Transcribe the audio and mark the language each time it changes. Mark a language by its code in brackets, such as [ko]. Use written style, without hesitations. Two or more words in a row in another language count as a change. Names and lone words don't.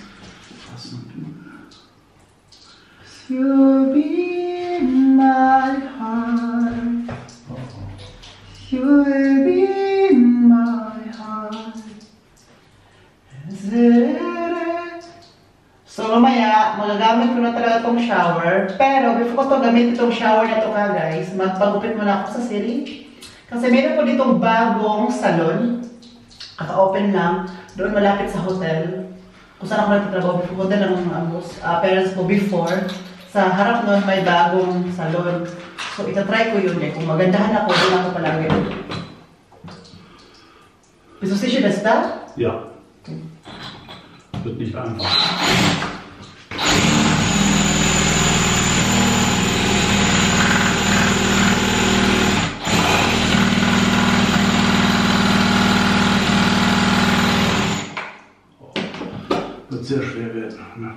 [en] You'll be in my heart. You'll be in my heart. [tl] So mamaya, magagamit ko na talaga itong shower. Pero before ko to gamit itong shower na to guys, magpagupit muna ako sa Siri. Kasi meron po ditong bagong salon. Kaka-open lang. doon malapit sa hotel. Kung saan ako nagtatrabaho before, hotel ng parents ko before. Sa harap nun may bagong salon. So itatry ko yun eh. Kung magandahan ako, doon ako palagi. [de] Bist du sicher, dass da? Ja. Wird nicht einfach. Wird sehr schwer werden, ne?